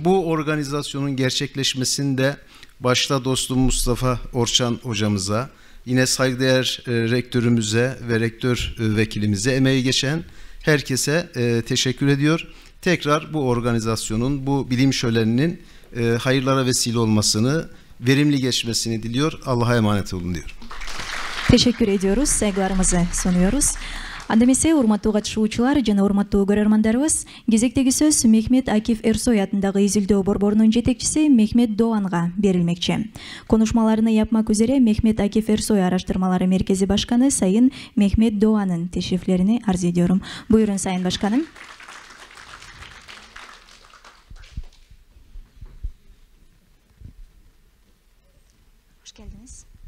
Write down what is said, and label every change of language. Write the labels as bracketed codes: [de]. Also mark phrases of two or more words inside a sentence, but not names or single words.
[tr] Bu organizasyonun gerçekleşmesinde başta dostum Mustafa Orçan hocamıza, yine saygıdeğer rektörümüze ve rektör vekilimize, emeği geçen herkese teşekkür ediyor. Tekrar bu organizasyonun, bu bilim şöleninin hayırlara vesile olmasını, verimli geçmesini diliyor. Allah'a emanet olun diyorum. Teşekkür ediyoruz. Saygılarımızı sunuyoruz. [ky] Андамесе урматтуу катышуучулар жана урматтуу көрөрмандарыбыз, кезектеги сөз Мехмет Акиф Эрсой атындагы изилдөө борборунун жетекчиси Мехмет Doğanга берилмекчи. [tr] Конушмаларыны yapmak üzere Mehmet Akif Ersoy Araştırmaları Merkezi Başkanı Sayın Mehmet Doğan'ın teşriflerini arz ediyorum. Buyurun Sayın Başkanım. Hoş geldiniz.